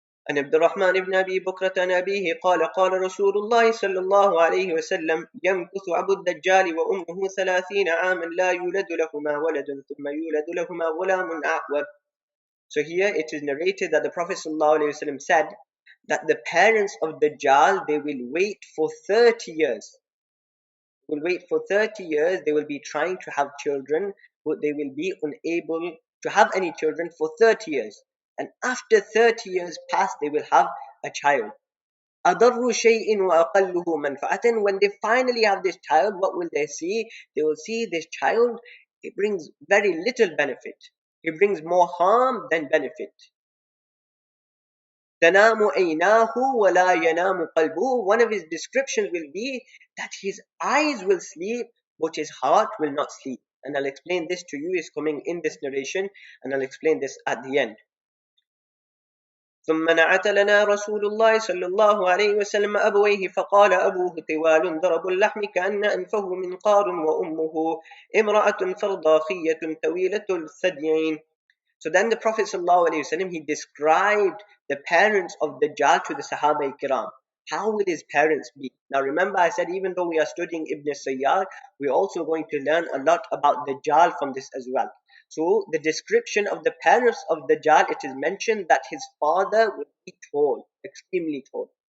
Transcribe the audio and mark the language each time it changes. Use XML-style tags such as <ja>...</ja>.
<ar>عن عبد الرحمن بن أبي بكرة عن أبيه قال قال رسول الله صلى الله عليه وسلم يمكث أبو الدجال وأمه 30 عاما لا يولد لهما ولد ثم يولد لهما غلام أعور.</ar> <en>So here it is narrated that the Prophet ﷺ said that the parents of Dajjal, they will wait for 30 years. Will wait for 30 years, they will be trying to have children, but they will be unable to have any children for 30 years. And after 30 years pass, they will have a child.</en> <ar>أَضَرُّ شَيْءٍ وَأَقَلُّهُ مَنْفَعَةً.</ar> <en>When they finally have this child, what will they see? They will see this child, it brings very little benefit. It brings more harm than benefit.</en> <ar>تَنَامُ عَيْنَاهُ وَلَا يَنَامُ قَلْبُهُ.</ar> <en>One of his descriptions will be that his eyes will sleep, but his heart will not sleep. And I'll explain this to you, is coming in this narration, and I'll explain this at the end.</en> <ar>ثم نعت لنا رسول الله صلى الله عليه وسلم أبويه فقال أبوه طوال ضرب اللحم كأن أنفه منقار وأمه امرأة فرضاخية طويلة الثديين.</ar> <en>So then the Prophet ﷺ, he described the parents of Dajjal to the Sahaba Kiram. How will his parents be? Now remember, I said even though we are studying Ibn Sayyaad, we're also going to learn a lot about Dajjal from this as well. So the description of the parents of Dajjal, it is mentioned that his father will be tall, extremely tall.</en>